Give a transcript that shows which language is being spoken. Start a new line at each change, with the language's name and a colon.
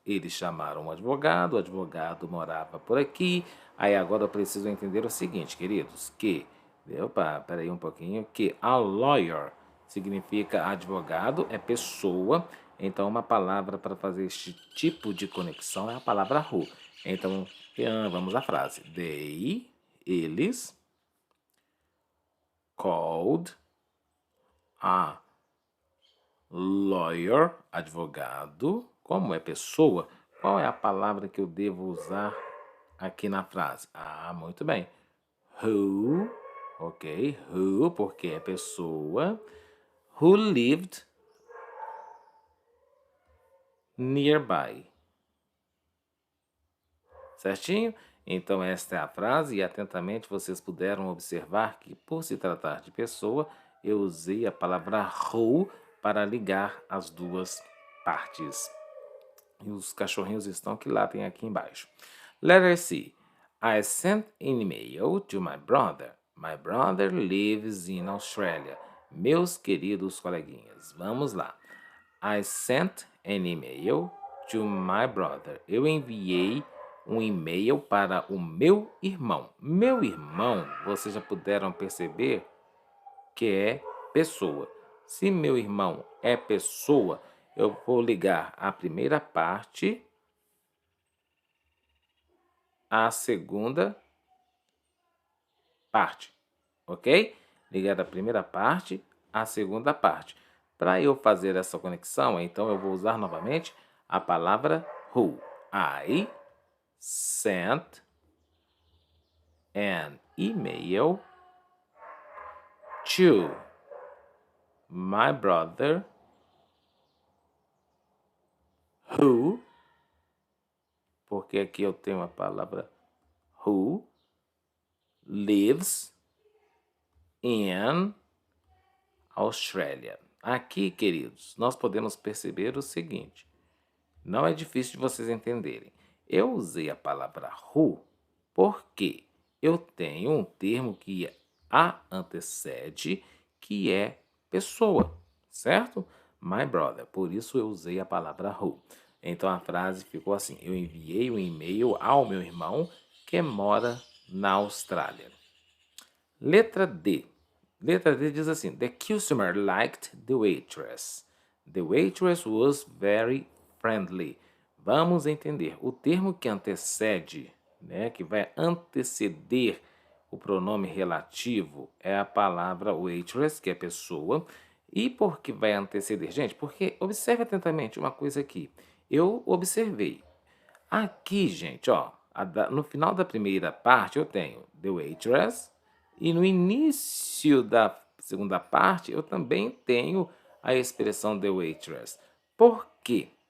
Portuguese: Eles chamaram um advogado, o advogado morava por aqui. Aí agora eu preciso entender o seguinte, queridos, que, peraí um pouquinho, que a lawyer significa advogado, é pessoa. Então uma palavra para fazer este tipo de conexão é a palavra who. Então vamos à frase. Eles,
English: called a lawyer,
Portuguese: advogado. Como é pessoa, qual é a palavra que eu devo usar aqui na frase? Muito bem. Who
English: ok? Who,
Portuguese: porque é pessoa.
English: Who lived nearby.
Portuguese: Certinho? Então, esta é a frase e atentamente vocês puderam observar que, por se tratar de pessoa, eu usei a palavra who para ligar as duas partes. E os cachorrinhos estão que latem aqui embaixo.
English: Letter C. I sent an email to my brother. My brother lives in Australia.
Portuguese: Meus queridos coleguinhas, vamos lá.
English: I sent an email to my brother.
Portuguese: Eu enviei um e-mail para o meu irmão. Meu irmão, vocês já puderam perceber que é pessoa. Se meu irmão é pessoa, eu vou ligar a primeira parte à segunda parte, ok? Ligar a primeira parte à segunda parte. Para eu fazer essa conexão, então eu vou usar novamente a palavra who.
English: I sent an email to my brother who,
Portuguese: porque aqui eu tenho a palavra
English: who lives in Australia.
Portuguese: Aqui, queridos, nós podemos perceber o seguinte. Não é difícil de vocês entenderem. Eu usei a palavra who porque eu tenho um termo que a antecede, que é pessoa, certo?
English: My brother.
Portuguese: Por isso eu usei a palavra who. Então a frase ficou assim: eu enviei um e-mail ao meu irmão que mora na Austrália. Letra D. Letra D diz assim:
English: The customer liked the waitress. The waitress was very friendly.
Portuguese: Vamos entender. O termo que antecede, né, que vai anteceder o pronome relativo é a palavra waitress, que é pessoa. E por que vai anteceder? Gente, porque observe atentamente uma coisa aqui. Eu observei. Aqui, gente, ó, no final da primeira parte eu tenho
English: the waitress
Portuguese: e no início da segunda parte eu também tenho a expressão the waitress. Por quê?